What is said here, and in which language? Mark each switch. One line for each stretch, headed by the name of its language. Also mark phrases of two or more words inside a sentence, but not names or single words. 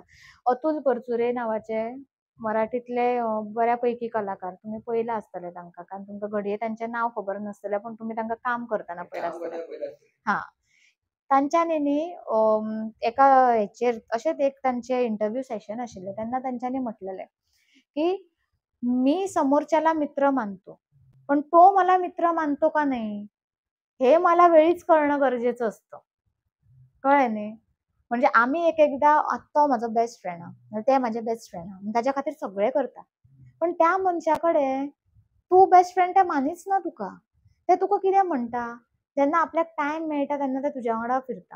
Konkani: अतुल परचुरे नांवाचे मराठींतले बऱ्यापैकी कलाकार, तुमी पळयला आसतले तांकां, कारण तुमकां घडये तांचें नांव खबर नासतलें, पण तुमी तांकां काम करतना पळयला आसतलें. तांच्यांनी न्ही एका हेचेर अशेंच एक तांचें इंटरव्यू सेशन आशिल्लें, तेन्ना तांच्यांनी म्हटलेलें की
Marathi: मी समोरच्याला मित्र मानतो, पण तो मला मित्र मानतो का नाही हे मला वेळीच कळणं गरजेचं असतं.
Konkani: कळ्ळें न्ही? म्हणजे आमी एक एकदां, आतां तो म्हजो
English: best friend
Konkani: आहा, ते म्हाजे
English: best friend
Konkani: आहा, ताच्या खातीर सगळें करता. पण त्या मनशा कडेन तूं
English: best friend
Konkani: तें मानीच ना तुका. तें तुका कितें म्हणटा, जेन्ना आपल्याक टायम मेळटा तेन्ना तें तुज्या वांगडा फिरता.